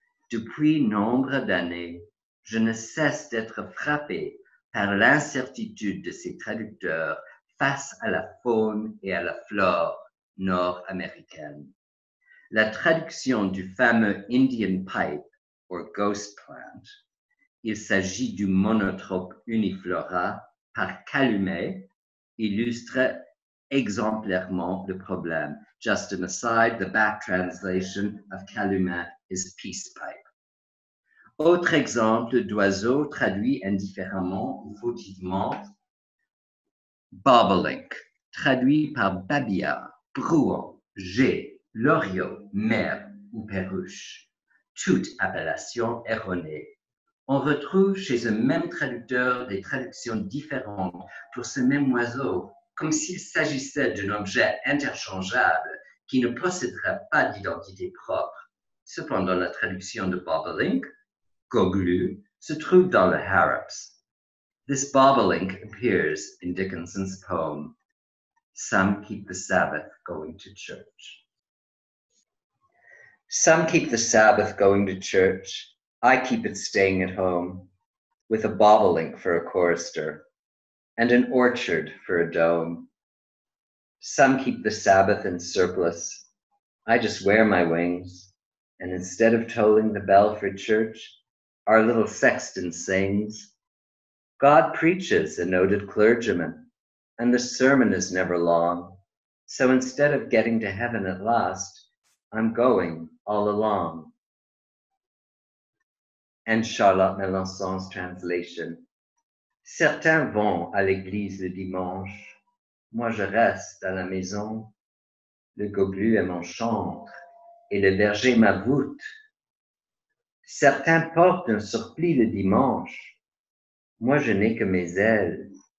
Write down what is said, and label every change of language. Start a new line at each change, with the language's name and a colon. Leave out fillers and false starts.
French: Depuis nombre d'années, je ne cesse d'être frappé par l'incertitude de ces traducteurs face à la faune et à la flore nord-américaine. La traduction du fameux Indian pipe, or ghost plant, il s'agit du monotrope uniflora par Calumet, illustre exemplairement le problème.
English: Just an aside, the back translation of Calumet is peace pipe.
French: Autre exemple d'oiseau traduit indifféremment ou fautivement, bobolink, traduit par babillard, bruant, jet, loriot, merle ou perruche. Toute appellation erronée. On retrouve chez un même traducteur des traductions différentes pour ce même oiseau, comme s'il s'agissait d'un objet interchangeable qui ne posséderait pas d'identité propre. Cependant, la traduction de bobolink, goglu, se trouve dans le Harrops.
English: This bobolink appears in Dickinson's poem, Some Keep the Sabbath Going to Church. Some keep the Sabbath going to church. I keep it staying at home, with a bobolink for a chorister and an orchard for a dome. Some keep the Sabbath in surplice. I just wear my wings, and instead of tolling the bell for church, our little sexton sings. God preaches, a noted clergyman, and the sermon is never long. So instead of getting to heaven at last, I'm going all along. And Charlotte Melançon's translation.
French: Certains vont à l'église le dimanche. Moi, je reste à la maison. Le goglu est mon chantre et le berger ma voûte. Certains portent un surplis le dimanche. Moi, je n'ai que mes ailes.